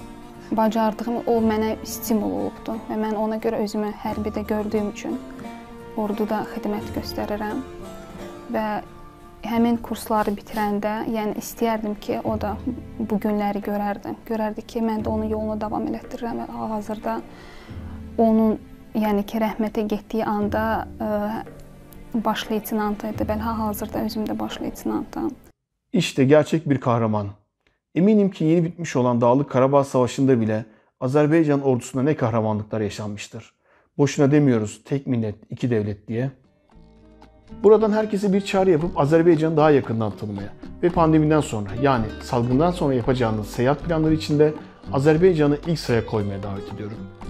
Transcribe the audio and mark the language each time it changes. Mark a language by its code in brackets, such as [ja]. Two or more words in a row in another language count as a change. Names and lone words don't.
[az] Yəni bacardığım o mənə stimul olubdu və mən ona görə özümü hərbidə gördüyüm üçün orduda xidmət göstərirəm və həmin kursları bitirəndə, yəni istəyərdim ki, o da bu günləri görərdi. Görərdi ki, mən də onun yolunu davam elətdirirəm və hal-hazırda onun, yəni ki, rəhmətə getdiyi anda baş leytenant idi. Ben hal-hazırda özüm de baş leytenantım. [tr] İşte gerçek bir kahraman. Eminim ki yeni bitmiş olan Dağlık Karabağ Savaşı'nda bile Azerbaycan ordusunda ne kahramanlıklar yaşanmıştır. Boşuna demiyoruz tek millet, iki devlet diye. Buradan herkese bir çağrı yapıp Azerbaycan'ı daha yakından tanımaya ve pandemiden sonra yani salgından sonra yapacağınız seyahat planları içinde Azerbaycan'ı ilk sıraya koymaya davet ediyorum.